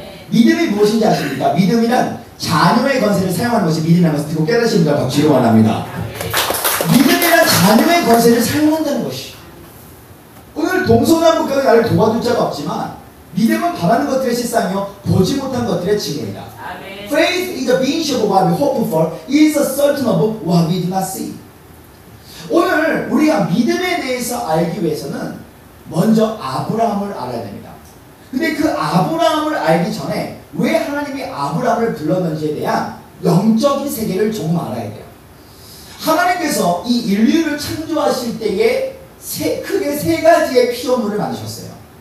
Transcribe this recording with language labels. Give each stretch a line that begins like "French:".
Korean: 믿음이 무엇인지 아십니까? 믿음이란 자녀의 권세를 사용하는 것이 믿음이라는 것을 듣고 깨달으시는 분들 박수를 원합니다. 믿음이란 자녀의 권세를 사용한다는 것이. 오늘 동서남북하게 나를 도와줄 자가 없지만 믿음은 바라는 것들의 실상이요 보지 못한 것들의 증거이다.
English: Faith is the being of what we hope for, is a certain of what we do not see.
Korean: 오늘 우리가 믿음에 대해서 알기 위해서는 먼저 아브라함을 알아야 됩니다. 근데 그 아브라함을 알기 전에 왜 하나님이 아브라함을 불렀는지에 대한 영적인 세계를 조금 알아야 돼요. 하나님께서 이 인류를 창조하실 때에 크게 세 가지의 피조물을 만드셨어요.